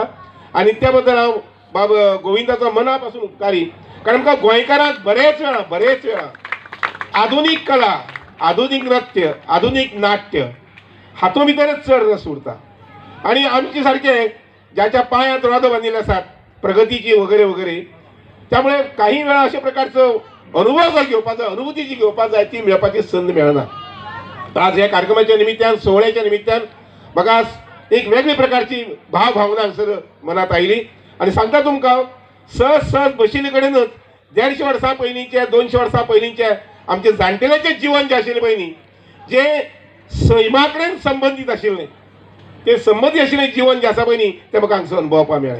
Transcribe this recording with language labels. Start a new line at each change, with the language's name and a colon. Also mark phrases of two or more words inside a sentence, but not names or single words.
Konkani: आनी त्या बद्दल हांव बाब गोविंदाचो मना पासून उपकारी. कारण आमकां गोंयकारांक बरेच वेळा आधुनीक कला, आधुनीक नृत्य, आधुनीक नाट्य हातूंत भितरच चड रस उरता. आनी आमचे सारके ज्याच्या पांयांत रोदो बांदिल्ले आसात प्रगतीची वगैरे वगैरे,
Marathi: त्यामुळे काही वेळा अशा
Konkani: प्रकारचो अनुभव जर घेवपाक जाय, अनुभूती जी घेवपाक जाय ती मेळपाची संद मेळना. आज ह्या कार्यक्रमाच्या निमित्यान, सोहळ्याच्या निमित्यान म्हाका एक वेगळी प्रकारची भावना हांगसर मनात आयली. आनी सांगता तुमकां सहज बशिल्ले कडेनच 150 वर्सां पयलींचे, 200 वर्सां पयलींचे आमचे जाणटेल्यांचें जिवन जें आशिल्लें पळय न्ही, जें सैमा कडेन संबंदीत आशिल्लें, तें संबंदीत आशिल्लें जिवन जें आसा पळय न्ही तें म्हाका हांगसर अनुभवपाक मेळ्ळें.